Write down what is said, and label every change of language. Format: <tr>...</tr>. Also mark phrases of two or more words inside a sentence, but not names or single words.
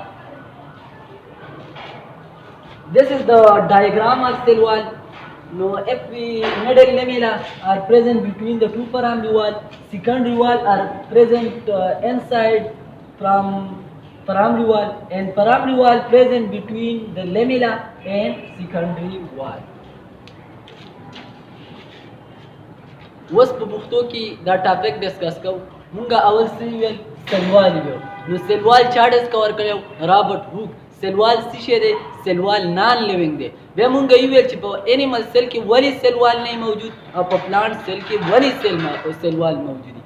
<en>This is the diagram of cell wall. Now, if we middle lamella are present between the two primary wall, secondary wall are present inside from primary wall, and primary wall present between the lamella and secondary wall.</en> <ps>اوس په پښتو کې دا ټاپک ډسکس کوو. مونږه اول څه ویل؟ سلوال ویو. نو سلوال چا ډسکور کړو؟ رابرټ هوک. سلوال څه شی دی؟ سلوال</ps> <en>non living</en> <ps>دی. بیا مونږ ویل چې په</ps> <en>animal cell</en> <ps>کې ولی سلوال نه موجود او په</ps> <en>plant cell</en> <ps>کې ولی سلوال موجود دي.</ps>